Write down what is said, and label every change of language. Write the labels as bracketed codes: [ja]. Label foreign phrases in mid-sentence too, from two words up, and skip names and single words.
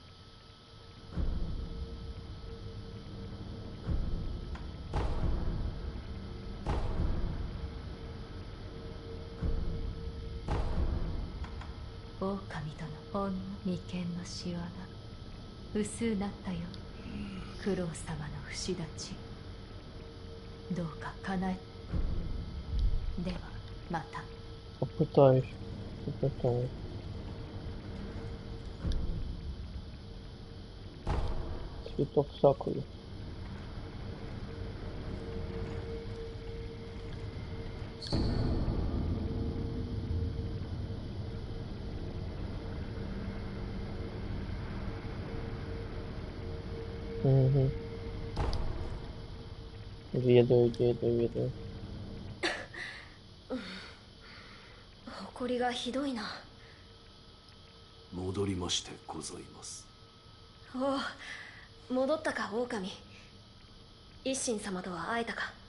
[ja] 狼殿、ほんの眉間のシワが薄うなったよ。九郎様の不死立ち、どうか叶え。ではまた。 [ru] Попытаюсь. Попытаюсь. Цветок сакуры. Угу. Ведаю. [ja] 誇りがひどいな。戻りましてございます。おう、戻ったか狼。一心様とは会えたか。